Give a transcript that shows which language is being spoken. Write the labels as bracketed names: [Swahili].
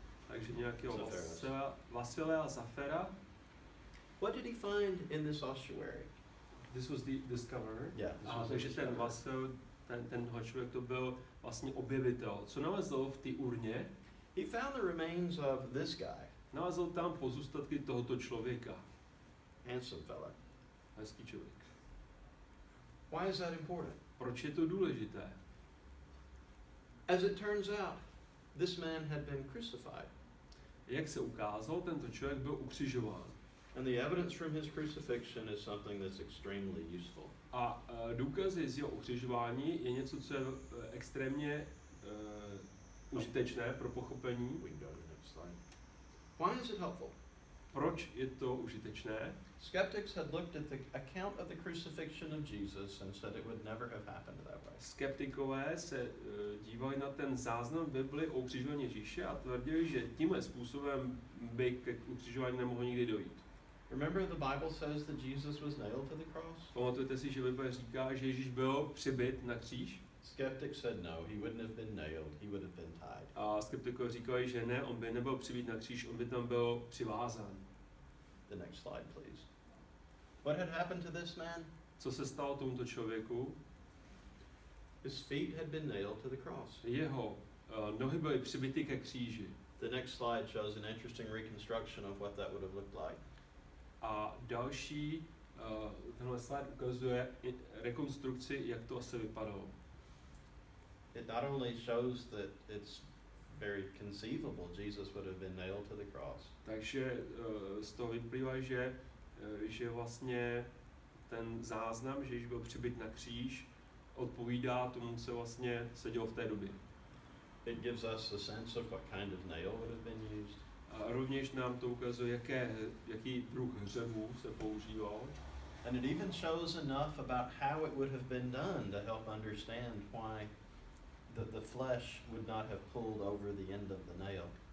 [Czech] Takže nějakého Vasilea Zafera. [English] What did he find in this ossuary? This was the discoverer. Yeah. [Czech] Takže ten Vasil, tenhle člověk to byl vlastně objevitel. Co nalezl v té urně? [English] He found the remains of this guy. [Czech] Nalezl tam pozůstatky tohoto člověka. [English] Handsome fella. [Czech] Hezký člověk. [English] Why is that important? [Czech] Proč je to důležité? [English] As it turns out, this man had been crucified. [Czech] Jak se ukázalo, tento člověk byl ukřižován. [English] And the evidence from his crucifixion is something that's extremely useful. [Czech] A důkazy z jeho ukřižování je něco, co je extrémně užitečné pro pochopení. [English] We can go to the next slide. Why is it helpful? [Czech] Proč je to užitečné? [English] Skeptics had looked at the account of the crucifixion of Jesus and said it would never have happened that way. [Czech] Skeptikové se dívali na ten záznam Bibli o ukřižování Ježíše a tvrdili, že tímhle způsobem by k ukřižování nemohlo nikdy dojít. [English] Remember the Bible says that Jesus was nailed to the cross? [Czech] Pamatujete si, že Bible říká, že Ježíš byl přibit na kříž? [English] Skeptics said no, he wouldn't have been nailed, he would have been tied. [Czech] A skeptikové říkali, že ne, on by nebyl přibit na kříž, on by tam byl přivázán. [English] The next slide, please. What had happened to this man? [Czech] Co se stalo tomuto člověku? [English] His feet had been nailed to the cross. [Czech] Jeho nohy byly přibity ke kříži. [English] The next slide shows an interesting reconstruction of what that would have looked like. [Czech] A další, tenhle slide ukazuje rekonstrukci, jak to asi vypadalo. [English] It not only shows that it's very conceivable Jesus would have been nailed to the cross. [Czech] Takže z toho vyplývá, že vlastně ten záznam, že Ježíš byl přibit na kříž, odpovídá tomu, co vlastně se dělo v té době. [English] It gives us a sense of what kind of nail would have been used. [Czech] A rovněž nám to ukazuje, jaký druh hřebu se používal. [English] And it even shows enough about how it would have been done to help understand why the flesh would not have pulled over the end of the nail.